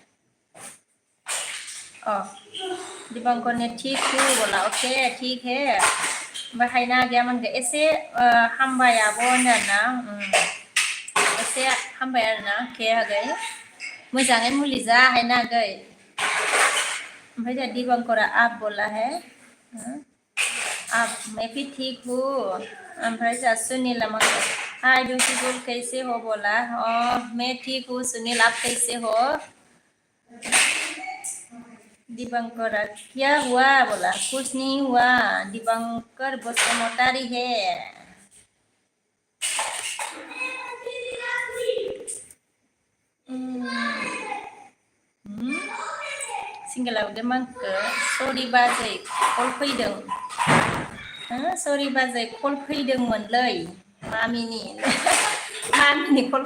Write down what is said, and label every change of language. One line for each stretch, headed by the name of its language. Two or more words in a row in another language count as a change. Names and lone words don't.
Hindi: दीपंकर ने ठीक हूँ बोला ओके ठीक है
Bodo: ओमफ्राय हायना आगैया मोनखो एसे हामबाय आब' होनदोंना एसे हामबाय आरोना अके आगै मोजाङै मुलि जा हायना आगै ओमफ्राय जोंहा दीपंकरा
Hindi: आप बोला है आप मैं भी ठीक हूँ
Bodo: ओमफ्राय जोंहा सुनीला मोनखो हाय
Hindi: ब्यूटीफुल कैसे हो बोला मैं ठीक हूँ सुनील आप कैसे हो दीपंकर क्या हुआ बोला कुछ नहीं हुआ दीपंकर बसुमतारी है
Bodo: सिंगलाव मांखो सरि बाजै कल फैदों सरि बाजै कल फैदोंमोनलै मामिनि कल